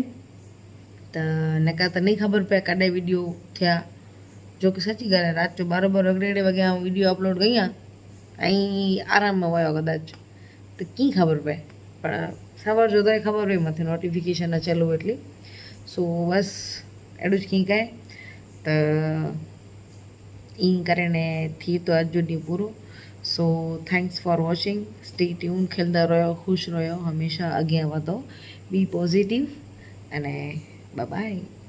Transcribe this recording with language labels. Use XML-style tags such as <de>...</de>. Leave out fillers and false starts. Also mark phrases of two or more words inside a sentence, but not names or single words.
<sd>त नका त नहीं ख़बर पए कॾहिं वीडियो थिया, जो कि सची ॻाल्हि आहे, राति जो 12 वॻे आउं वीडियो अपलोड कई आहे ऐं आराम में वियो कदाच, त कीअं ख़बर पए, पर सवार जो त ख़बर पई मथे नोटिफिकेशन अचेलो एटली। सो बसि अहिड़ो ज कीअं आहे त ईअं करे ने थी थो अॼु जो ॾींहुं पूरो।</sd> <en>so thanks for watching, stay tune,</en> <sd>खिलंदा रहियो, ख़ुशि रहियो, हमेशह अॻियां वधो,</sd> <en>be positive</en> <sd>अने</sd> <en>bye bye.</en>